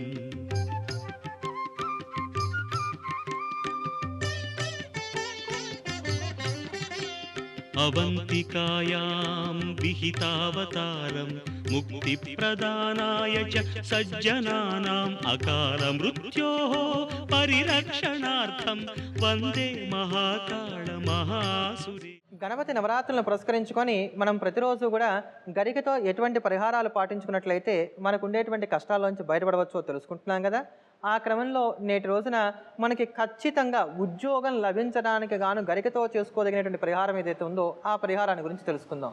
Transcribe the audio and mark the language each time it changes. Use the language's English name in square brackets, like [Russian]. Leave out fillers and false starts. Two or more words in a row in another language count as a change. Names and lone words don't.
[Sanskrit] अवन्तिकायां विहितावतारं मुक्तिप्रदानाय च सज्जनानाम् अकालमृत्योः परिरक्षणार्थं वन्दे महाकाल महासुरे. [Telugu] గణపతి నవరాత్రులను పురస్కరించుకొని మనం ప్రతిరోజు కూడా గరికతో ఎటువంటి పరిహారాలు పాటించుకున్నట్లయితే మనకు ఉండేటువంటి కష్టాల్లోంచి బయటపడవచ్చో తెలుసుకుంటున్నాం కదా. ఆ క్రమంలో నేటి రోజున మనకి ఖచ్చితంగా ఉద్యోగం లభించడానికి గాను గరికతో చేసుకోదగినటువంటి పరిహారం ఏదైతే ఉందో ఆ పరిహారాన్ని గురించి తెలుసుకుందాం.